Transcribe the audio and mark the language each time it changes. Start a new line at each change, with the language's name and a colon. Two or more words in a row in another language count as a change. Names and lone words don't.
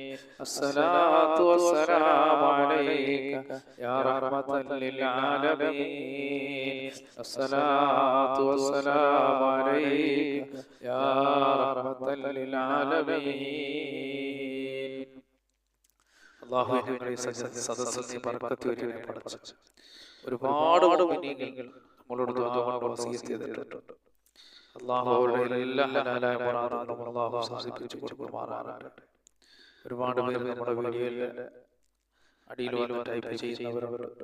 Arabic: الصلاة والسلام عليك يا رحمة للعالمين. الصلاة والسلام عليك يا رحمة للعالمين.
Malayalam: അല്ലാഹു ഞങ്ങളെ സദസ്സിൽ ബർക്കത്ത് വരികയും പഠിച്ചു. ഒരുപാട് മുഅ്മിനീങ്ങൾ നമ്മളോട് ദുആ കൊണ്ട് വസിയത്ത് ചെയ്തിട്ടുണ്ട്. അല്ലാഹു അവരുടെ എല്ലാ ഹലാലായ മുറാദുകളും അല്ലാഹു സാധിപ്പിച്ചു കൊടുക്കുമാറാകട്ടെ. ഒരുപാട് പേര് നമ്മുടെ വീഡിയോയിൽ അടിയിൽ വന്ന് ടൈപ്പ് ചെയ്യുന്നവരുണ്ട്.